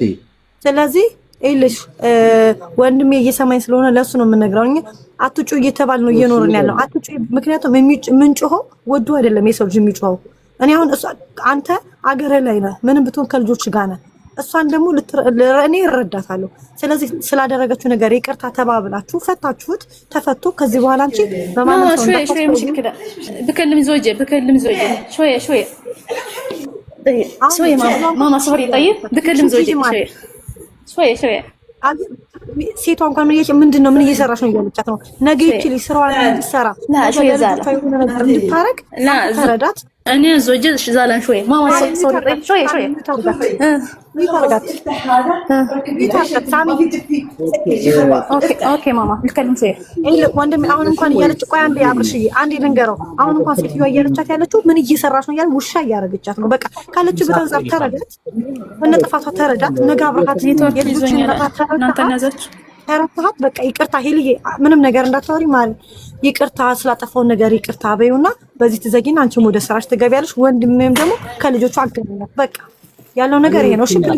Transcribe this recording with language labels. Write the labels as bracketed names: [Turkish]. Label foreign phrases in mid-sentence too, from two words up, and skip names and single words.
[Amharic] ስለዚህ ይልሽ ወንድሜ እየሰማኝ ስለሆነ ለሱ ነው የምነግረው። አትጩ እየተባል ነው እየኖርን ያለው። አትጩ ምክንያቱም የምንጮኸው ወዶ አይደለም የሰው ልጅ የሚጮኸው። እኔ አሁን አንተ አገር ላይ ነህ፣ ምንም ብትሆን ከልጆች ጋር ነህ። እሷን ደግሞ እኔ እረዳታለሁ። ስለዚህ ስላደረገችው ነገር ይቅርታ ተባብላችሁ ፈታችሁት፣ ተፈቶ ከዚህ በኋላ አንቺ በማንም ሰው [Arabic] بكلم زوجي شويه ماما صبري طيب بكلم زوجي شويه [Amharic] ሴቷ እንኳን ምን እየሰራሽ ነው እያለቻት ነው። ነገ ይችል ስራዋን እንድትሰራ [Arabic] شويه زعل [Amharic] እንድታረግ ተረዳት። [Arabic] እኔ زوجي زعلان شويه ماما صبري شويه اوكي ماما نتكلم شويه [Amharic] ወንድሜ አሁን እንኳን እያለች ቆይ አንዴ አብርሽዬ አንዴ ልንገረው። አሁን እንኳን ሴትዮዋ እያለቻት ያለችው ምን እየሰራሽ ነው እያለ ውሻ እያረገቻት ነው። በቃ ካለችበት አንፃር ተረዳት፣ በነጥፋቷ ተረዳት። ነገ አብረሃት የልጆችን ተረዳት። በቃ ይቅርታ ሄልዬ ምንም ነገር እንዳታወሪ ማለት ይቅርታ ስላጠፋው ነገር ይቅርታ በይውና በዚህ ትዘጊና አንቺም ወደ ስራሽ ትገቢያለሽ። ወንድሜም ደግሞ ከልጆቹ አገናኛት። በቃ ያለው ነገር ይሄ ነው። እሺ ፕሊዝ